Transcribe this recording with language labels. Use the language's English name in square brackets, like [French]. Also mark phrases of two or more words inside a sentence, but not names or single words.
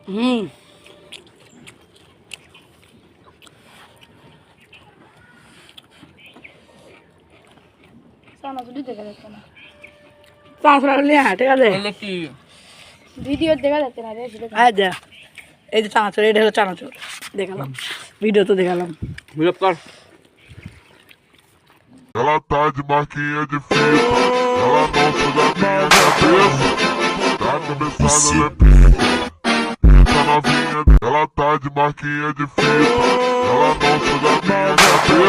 [Bangla] ঠিক আছে, ভিডিও দেখা যাচ্ছে না রে। এই যে চানাচুর, এটা হলো চানাচুর দেখালাম, ভিডিও তো দেখালাম। বিরোধ কর। [Portuguese] Ela tá de marquinha de fita, ela não suga minha cabeça. Tá cabeçada, ela é pica, pica novinha. Ela tá de marquinha de fita, ela não suga minha cabeça.